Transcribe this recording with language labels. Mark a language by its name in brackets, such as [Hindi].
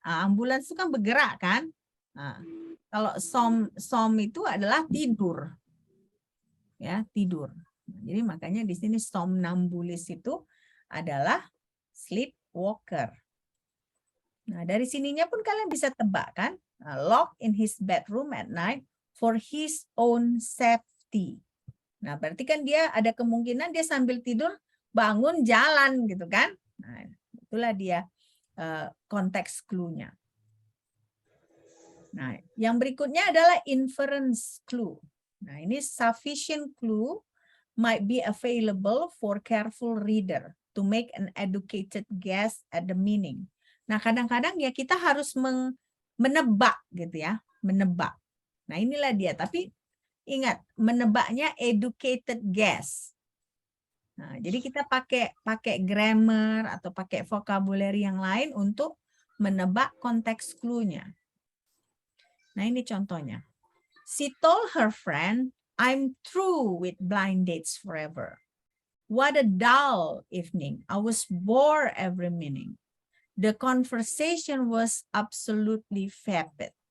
[Indonesian] Nah, ambulans itu kan bergerak kan? Nah, kalau som itu adalah tidur. Ya, tidur. Jadi makanya di sini somnambulis itu adalah sleepwalker. Nah, dari sininya pun kalian bisa tebak kan? [English] Lock in his bedroom at night for his own safety. [Indonesian] Nah, berarti kan dia ada kemungkinan dia sambil tidur bangun jalan gitu kan? Nah, itulah dia konteks clue-nya. Nah, yang berikutnya adalah inference clue. Nah, ini [English] sufficient clue might be available for careful reader to make an educated guess at the meaning. [Indonesian] Nah, kadang-kadang ya kita harus menebak gitu ya, menebak. Nah, inilah dia. Tapi ingat, menebaknya [English] educated guess. [Indonesian] Nah, jadi kita pakai grammar atau pakai vocabulary yang lain untuk menebak konteks clue-nya. Nah, ini contohnya. [English] She told her friend, I'm through with blind dates forever. What a dull evening. I was bored every minute. The conversation was absolutely vapid.